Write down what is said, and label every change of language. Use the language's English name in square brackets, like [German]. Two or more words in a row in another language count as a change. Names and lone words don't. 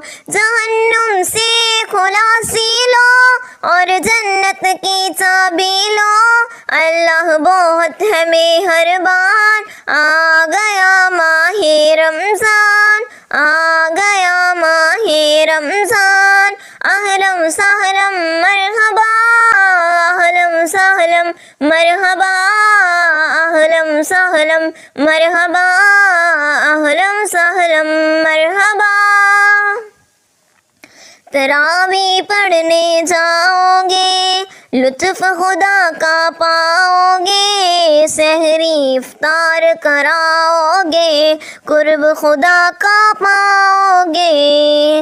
[Urdu] جہنم سے خلاصی لو اور جنت کی چابی لو، اللہ بہت ہے مہربان، آ گیا ماہ رمضان، آ گیا ماہ رمضان۔ [Arabic] اہلا وسہلا مرحبا، اہلا وسہلا مرحبا، اہلا وسہلا مرحبا، اہلا وسہلا مرحبا۔ [Urdu] تراویح پڑھنے جاؤ گے، لطف خدا کا پاؤ گے، سحری افطار کراؤ گے، قرب خدا کا پاؤ گے۔